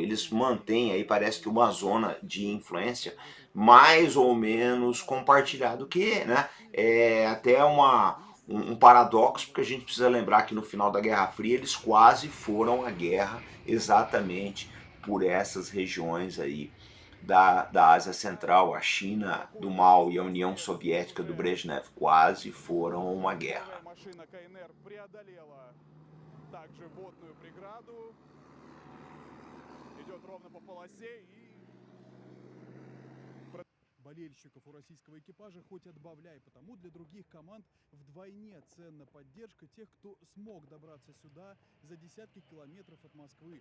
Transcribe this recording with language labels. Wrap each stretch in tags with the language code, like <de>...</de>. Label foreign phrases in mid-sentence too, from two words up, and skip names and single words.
<pt>Eles mantêm aí, parece que uma zona de influência mais ou menos compartilhado, que, né, é até um paradoxo, porque a gente precisa lembrar que no final da Guerra Fria eles quase foram à guerra exatamente por essas regiões aí da Ásia Central. A China do Mao e a União Soviética do Brezhnev quase foram a uma guerra.</pt> <ru>Болельщиков у российского экипажа хоть отбавляй, потому для других команд вдвойне ценна поддержка тех, кто смог добраться сюда за десятки километров от Москвы.</ru>